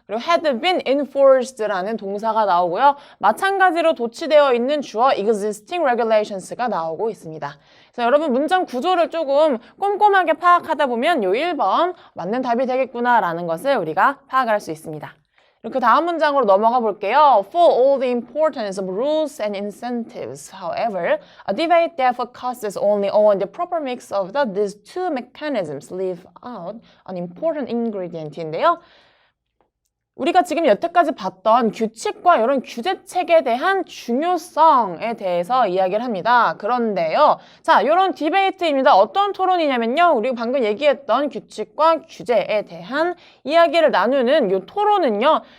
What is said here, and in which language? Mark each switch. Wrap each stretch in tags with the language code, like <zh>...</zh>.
<ko>그리고</ko> <en>had been enforced</en> <ko>라는 동사가 나오고요. 마찬가지로 도치되어 있는 주어</ko> <en>existing regulations</en> <ko>가 나오고 있습니다. 그래서 여러분 문장 구조를 조금 꼼꼼하게 파악하다 보면 요 1번 맞는 답이 되겠구나라는 것을 우리가 파악을 할 수 있습니다. 그 다음 문장으로 넘어가 볼게요.</ko> <en>For all the importance of rules and incentives, however, a debate that focuses only on the proper mix of these two mechanisms leave out an important ingredient인데요.</en> <ko>우리가 지금 여태까지 봤던 규칙과 이런 규제책에 대한 중요성에 대해서 이야기를 합니다. 그런데요. 자, 이런 디베이트입니다. 어떤 토론이냐면요. 우리가 방금 얘기했던 규칙과 규제에 대한 이야기를 나누는 이 토론은요.</ko>